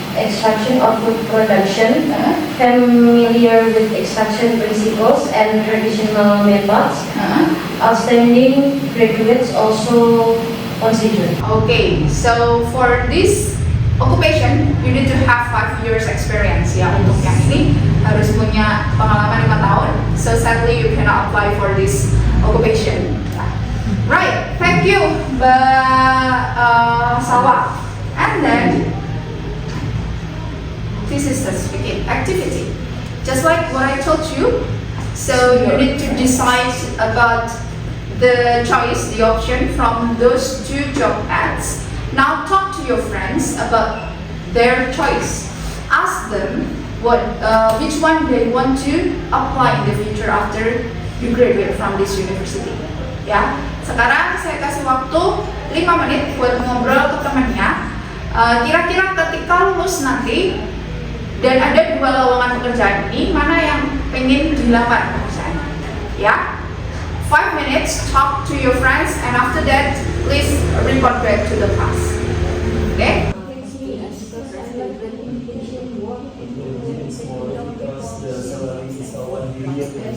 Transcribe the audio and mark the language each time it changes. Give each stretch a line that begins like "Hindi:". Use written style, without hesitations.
English: extraction or food production, familiar with extraction principles and traditional methods. Outstanding graduates also considered. Okay, so for this occupation, you need to have 5 years experience ya.
Indonesian: Untuk yang ini harus punya pengalaman 5 tahun.
English: So sadly you cannot apply for this occupation. Right, thank you, Mbak Salwa. And then this is the speaking activity. just like what I told you. So you need to decide about the choice, the option from those 2 job ads. Now talk to your friends about their choice. Ask them which one they want to apply in the future after you graduate from this university.
Indonesian: Ya, sekarang saya kasih waktu 5 menit buat ngobrol ke temannya. Kira-kira ketika lulus nanti dan ada 2 lowongan pekerjaan ini, mana yang pengen dilamar pekerjaannya?
English: Ya, 5 minutes, talk to your friends, and after that, please report back to the class. Okay? Because the salary is 1 billion.